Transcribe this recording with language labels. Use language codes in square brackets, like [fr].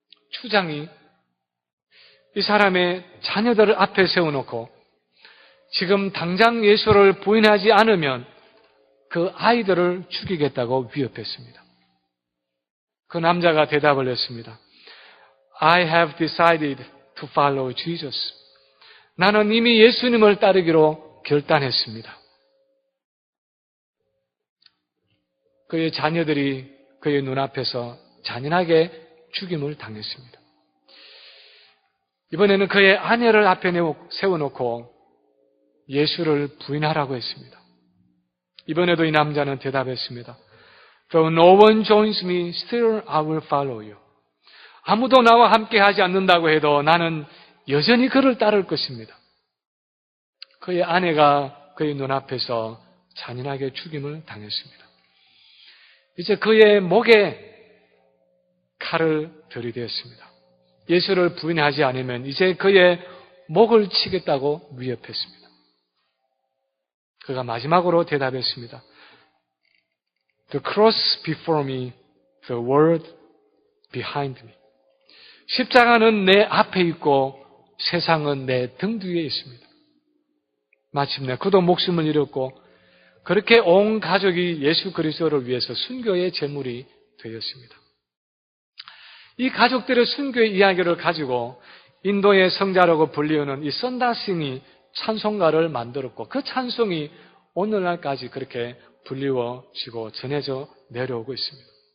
[ko] 추장이 이 사람의 자녀들을 앞에 세워놓고 지금 당장 예수를 부인하지 않으면 그 아이들을 죽이겠다고 위협했습니다. 그 남자가 대답을 했습니다. [en] I have decided to follow Jesus. [ko] 나는 이미 예수님을 따르기로 결단했습니다. 그의 자녀들이 그의 눈앞에서 잔인하게 죽임을 당했습니다. 이번에는 그의 아내를 앞에 세워놓고 예수를 부인하라고 했습니다. 이번에도 이 남자는 대답했습니다. [en] Though no one joins me, still I will follow you. [ko] 아무도 나와 함께 하지 않는다고 해도 나는 여전히 그를 따를 것입니다. 그의 아내가 그의 눈앞에서 잔인하게 죽임을 당했습니다. 이제 그의 목에 칼을 들이대었습니다. 예수를 부인하지 않으면 이제 그의 목을 치겠다고 위협했습니다. 그가 마지막으로 대답했습니다. [en] The cross before me, the world behind me. [ko] 십자가는 내 앞에 있고 세상은 내 등 뒤에 있습니다. 마침내 그도 목숨을 잃었고 그렇게 온 가족이 예수 그리스도를 위해서 순교의 제물이 되었습니다. 이 가족들의 순교의 이야기를 가지고 인도의 성자라고 불리우는 이 선다싱이 찬송가를 만들었고 그 찬송이 오늘날까지 그렇게 불리워지고 전해져 내려오고 있습니다.